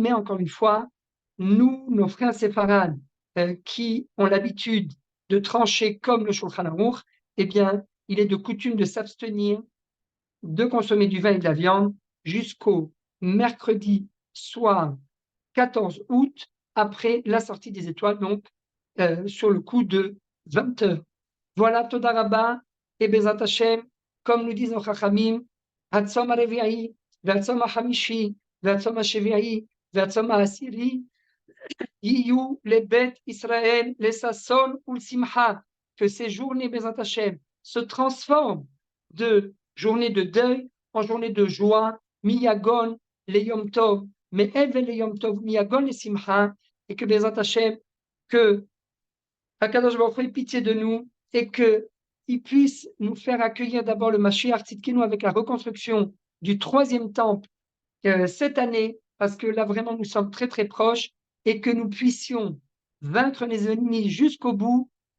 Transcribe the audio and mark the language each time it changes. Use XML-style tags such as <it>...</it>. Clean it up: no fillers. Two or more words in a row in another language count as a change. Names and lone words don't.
<fr>Mais encore une fois, nous, nos frères séfarades, qui ont l'habitude de trancher comme le Shulchan Aruch, eh bien, il est de coutume de s'abstenir de consommer du vin et de la viande jusqu'au mercredi soir 14 août, après la sortie des étoiles, donc sur le coup de 20 heures. Voilà,</fr> <he>תודה רבה, et בעזרת השם,</he> <fr>comme nous disent nos Chachamim,</fr> <he>צום הרביעי וצום החמישי וצום השביעי וצום העשירי יהיה לבית ישראל לששון ולשמחה,</he> <fr>que ces journées</fr> <he>Bezat</he> <fr>Hashem se transforment de journées de deuil en journées de joie,</fr> <he>מיגון ליום טוב,</he> <fr>mais</fr> <he>אבל ליום טוב, מיגון לשמחה,</he> <fr>et que</fr> <he>בעזרת השם,</he> <fr>que</fr> <he>הקדוש ברוך הוא</he> <fr>ait pitié de nous et qu'il puisse nous faire accueillir d'abord le</fr> <he>משיח צדקנו</he> <fr>avec la reconstruction du 3e temple cette année, parce que là vraiment nous sommes très très proches, et que nous puissions vaincre les ennemis jusqu'au bout,</fr>